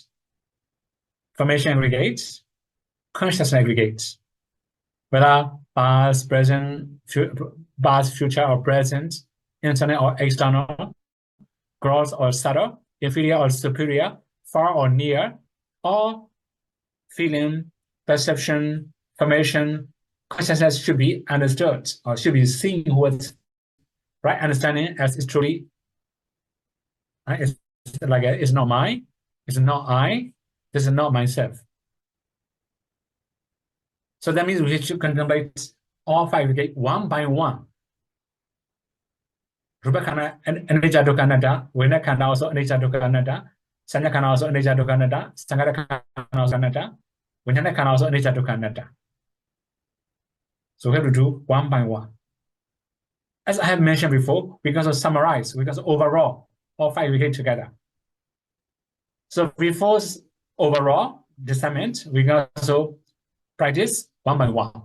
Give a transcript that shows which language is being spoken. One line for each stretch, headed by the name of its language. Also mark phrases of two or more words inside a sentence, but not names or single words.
English: formation aggregates, consciousness aggregates, whether past, present, past, future, or present, internal or external, gross or subtle, inferior or superior, far or near, or feeling, perception, formation, consciousness should be understood or should be seen with right understanding as it's truly, right? It's like it's not mine, it's not I, this is not myself. So that means we should contemplate all five one by one.
Pali: Rupa khana anicca dukkha anatta, vedana khana
English: also
Pali: anicca dukkha anatta, sanya khana also anicca dukkha anatta, sankhara khana also anatta, vijnana khana also anicca dukkha anatta.
English: So we have to do one by one. As I have mentioned before, we can also summarize, we can also overall all five we get together. So before overall discernment, we can also practice one by one.